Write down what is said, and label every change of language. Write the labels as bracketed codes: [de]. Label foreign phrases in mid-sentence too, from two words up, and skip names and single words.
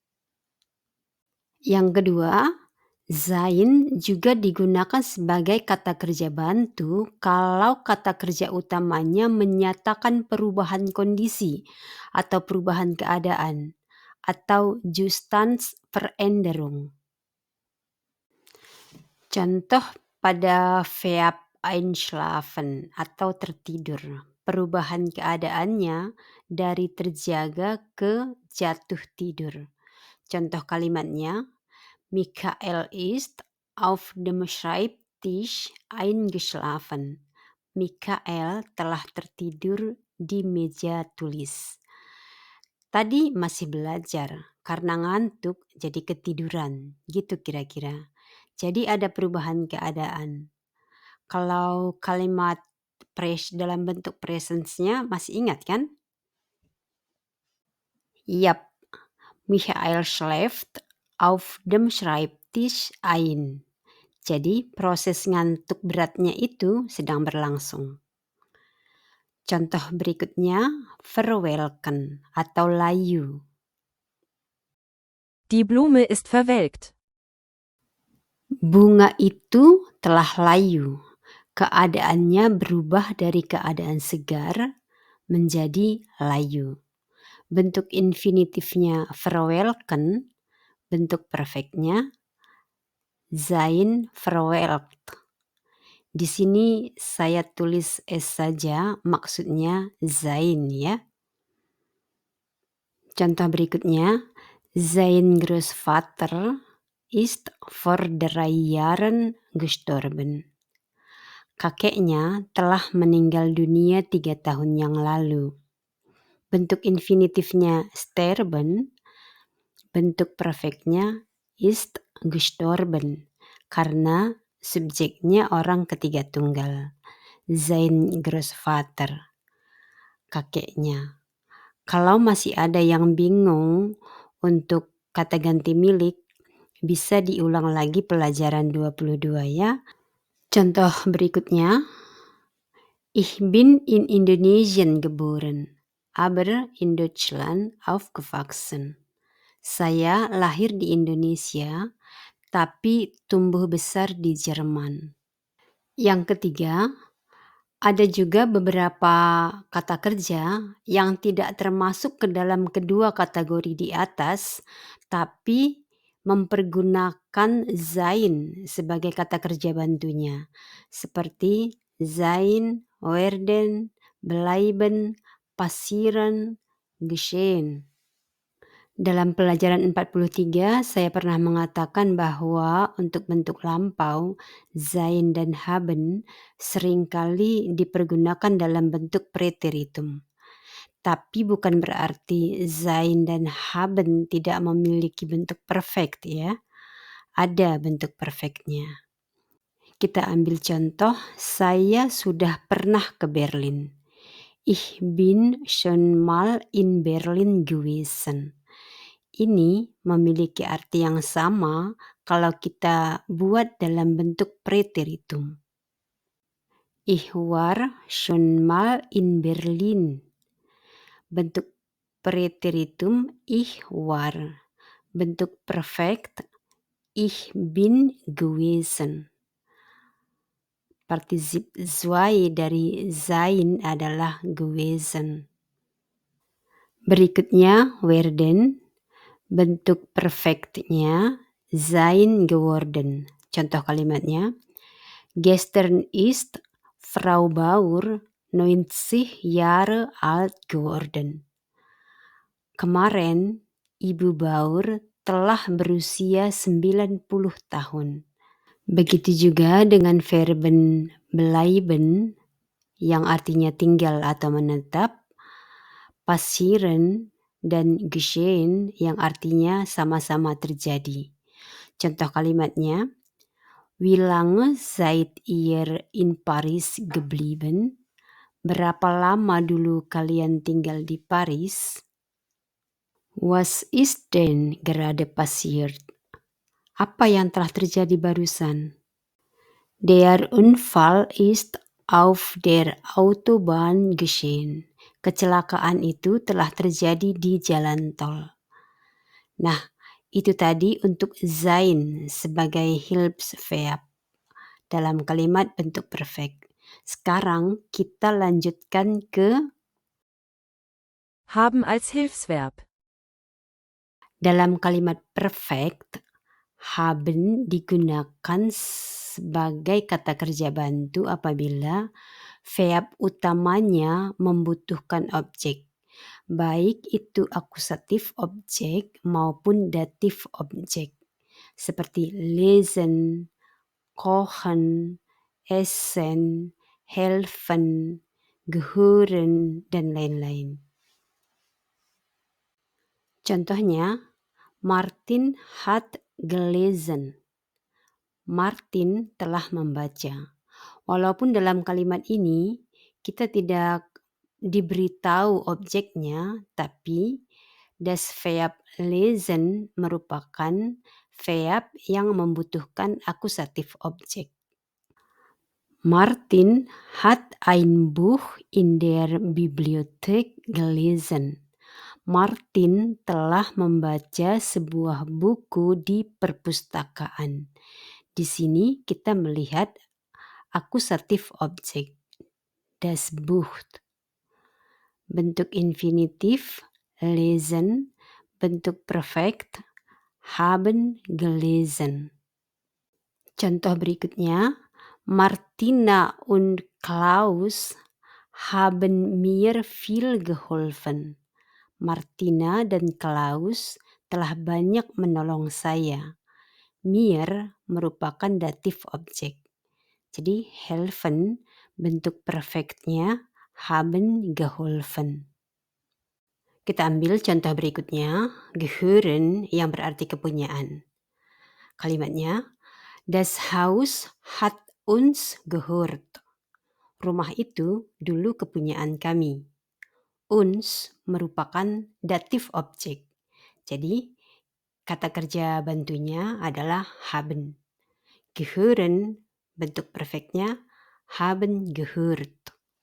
[id] Yang kedua, sein juga digunakan sebagai kata kerja bantu kalau kata kerja utamanya menyatakan perubahan kondisi atau perubahan keadaan atau Zustandsveränderung. Contoh pada verb einschlafen atau tertidur. Perubahan keadaannya dari terjaga ke jatuh tidur. Contoh kalimatnya, [de] Michael ist auf dem Schreibtisch eingeschlafen. [id] Michael telah tertidur di meja tulis. Tadi masih belajar, karena ngantuk jadi ketiduran, gitu kira-kira. Jadi ada perubahan keadaan. Kalau kalimat dalam bentuk presence-nya masih ingat kan? Yap, [de] Michael schläft auf dem Schreibtisch ein. [id] Jadi proses ngantuk beratnya itu sedang berlangsung. Contoh berikutnya, verwelken atau layu. [de] Die Blume ist verwelkt. [id] Bunga itu telah layu. Keadaannya berubah dari keadaan segar menjadi layu. Bentuk infinitifnya verwelken, bentuk perfectnya [de] sein verwelkt. [id] Di sini saya tulis S saja, maksudnya sein ya. Contoh berikutnya, [de] sein Großvater ist vor 3 Jahren gestorben. [id] Kakeknya telah meninggal dunia 3 tahun yang lalu. Bentuk infinitifnya sterben, bentuk perfectnya [de] ist gestorben, [id] karena subjeknya orang ketiga tunggal. [de] Sein Großvater, [id] kakeknya. Kalau masih ada yang bingung untuk kata ganti milik, bisa diulang lagi pelajaran 22 ya. Contoh berikutnya, [de] Ich bin in Indonesien geboren, aber in Deutschland aufgewachsen. [id] Saya lahir di Indonesia, tapi tumbuh besar di Jerman. Yang ketiga, ada juga beberapa kata kerja yang tidak termasuk ke dalam kedua kategori di atas, tapi mempergunakan sein sebagai kata kerja bantunya, seperti [de] sein, werden, bleiben, passieren, geschehen. [id] Dalam pelajaran 43, saya pernah mengatakan bahwa untuk bentuk lampau, sein dan haben seringkali dipergunakan dalam bentuk preteritum. Tapi bukan berarti sein dan haben tidak memiliki bentuk perfect ya. Ada bentuk perfectnya. Kita ambil contoh, saya sudah pernah ke Berlin. [de] Ich bin schon mal in Berlin gewesen. [id] Ini memiliki arti yang sama kalau kita buat dalam bentuk preteritum. [de] Ich war schon mal in Berlin. [id] Bentuk preteritum [de] ich war. [id] Bentuk perfect [de] ich bin gewesen. [id] Partisip zwei dari sein adalah gewesen. Berikutnya werden. Bentuk perfectnya [de] sein geworden. [id] Contoh kalimatnya, [de] Gestern ist Frau Bauer 90 Jahre alt geworden. [id] Kemarin Ibu Bauer telah berusia 90 tahun. Begitu juga dengan [de] verben bleiben [id] yang artinya tinggal atau menetap, passieren dan geschehen yang artinya sama-sama terjadi. Contoh kalimatnya, [de] Wie lange seid ihr in Paris geblieben? [id] Berapa lama dulu kalian tinggal di Paris? [de] Was ist denn gerade passiert? [id] Apa yang telah terjadi barusan? [de] Der Unfall ist auf der Autobahn geschehen. [id] Kecelakaan itu telah terjadi di jalan tol. Nah, itu tadi untuk sein sebagai Hilfsverb dalam kalimat bentuk perfect. Sekarang kita lanjutkan ke [de] Haben als Hilfsverb. [id] dalam kalimat perfect. Haben digunakan sebagai kata kerja bantu apabila verb utamanya membutuhkan objek, baik itu akusatif objek maupun datif objek, seperti [de] lesen, kochen, essen, helfen, gehören, [id] dan lain-lain. Contohnya, [de] Martin hat gelesen. [id] Martin telah membaca. Walaupun dalam kalimat ini kita tidak diberitahu objeknya, tapi [de] das Verb lesen [id] merupakan verb yang membutuhkan akusatif objek. [de] Martin hat ein Buch in der Bibliothek gelesen. [id] Martin telah membaca sebuah buku di perpustakaan. Di sini kita melihat akusatif objek, [de] das Buch. [id] Bentuk infinitif, lesen. Bentuk perfect, [de] haben gelesen. [id] Contoh berikutnya, [de] Martina und Klaus haben mir viel geholfen. [id] Martina dan Klaus telah banyak menolong saya. Mir merupakan datif objek. Jadi helfen bentuk perfectnya [de] haben geholfen. [id] Kita ambil contoh berikutnya, gehören yang berarti kepunyaan. Kalimatnya, [de] das Haus hat uns gehört. [id] Rumah itu dulu kepunyaan kami. Uns merupakan datif objek. Jadi kata kerja bantunya adalah haben. Gehören bentuk perfectnya [de] haben gehört.